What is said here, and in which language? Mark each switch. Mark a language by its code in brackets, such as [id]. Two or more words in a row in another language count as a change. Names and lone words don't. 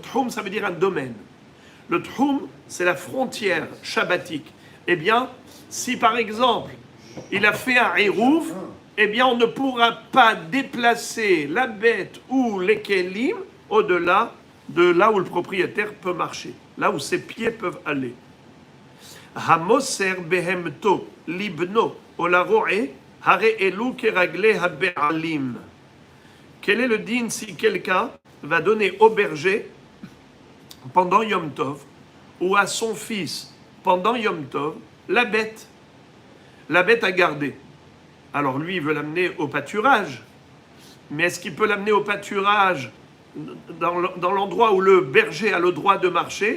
[fr] Tchoum, ça veut dire un domaine. Le Tchoum, c'est la frontière shabbatique. Eh bien, si par exemple, il a fait un Hérouv, eh bien, on ne pourra pas déplacer la bête ou les kelim au-delà de là où le propriétaire peut marcher, là où ses pieds peuvent aller. [he] המוסר בהמתו לבנו ולרועה הרי אלו כרגלי הבעלים. [fr] Quel est le din si quelqu'un va donner au berger pendant Yom Tov ou à son fils pendant Yom Tov la bête à garder? Alors lui, il veut l'amener au pâturage. Mais est-ce qu'il peut l'amener au pâturage dans l'endroit où le berger a le droit de marcher?